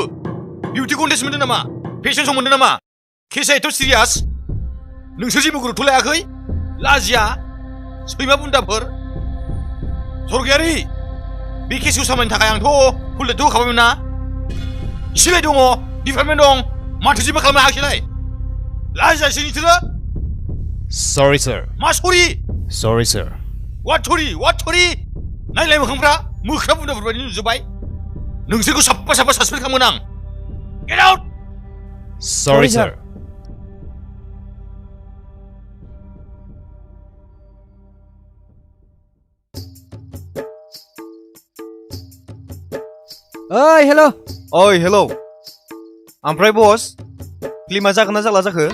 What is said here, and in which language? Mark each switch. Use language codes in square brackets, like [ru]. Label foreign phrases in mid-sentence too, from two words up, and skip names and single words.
[en] beauty contest [brx] मोनदों नामा [en] fashion show [brx] मोनदों नामा केसआ एथ' सिरियास नोंसोर जेबो गुरुत्व लायाखै लाजिया सैमा बुन्दाफोर सरगियारि बे केसखौ सामलायनो थाखाय आंथ' फुल दायथ' होखाबायमोन ना इसेलाय दङ डिपार्टमेन्ट दं माथो जेबो खालामनो हायाखैलाय लाजियासै नोंसोरो [en] Sorry, sir. [brx] मा सरि [en] Sorry, sir. what sorry [brx] नायलाय मोखांफ्रा मोख्रा बुन्दाफोर बायदि नुजोब्बाय नोंसोरखौ साफा सासपेन्ड खालामगोन आं [en] get out Sorry, sir. ओइ हेल' [brx] ओइ हेलौ ओमफ्राय बस फिल्मा जागोन ना जाला जाखो